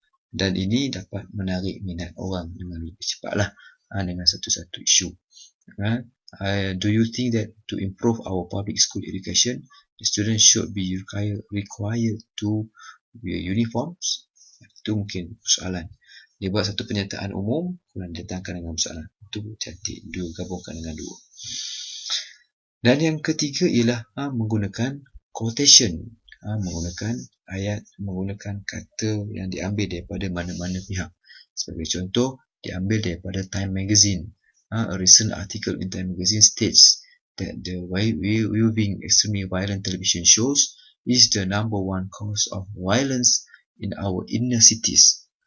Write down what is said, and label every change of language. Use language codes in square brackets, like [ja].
[ms] Dan ini dapat menarik minat orang dengan lebih cepatlah dengan satu-satu isu. [en] Do you think that to improve our public school education, the students should be required to wear uniforms? [ms] Itu mungkin soalan. Dia buat satu pernyataan umum, kemudian datangkan dengan soalan. Itu cantik, dua gabungkan dengan dua. Dan yang ketiga ialah menggunakan quotation, menggunakan ayat, menggunakan kata yang diambil daripada mana-mana pihak. Sebagai contoh, diambil daripada Time Magazine. [en] A recent article in Time Magazine states that the viewing extremely violent television shows is the number one cause of violence in our inner cities.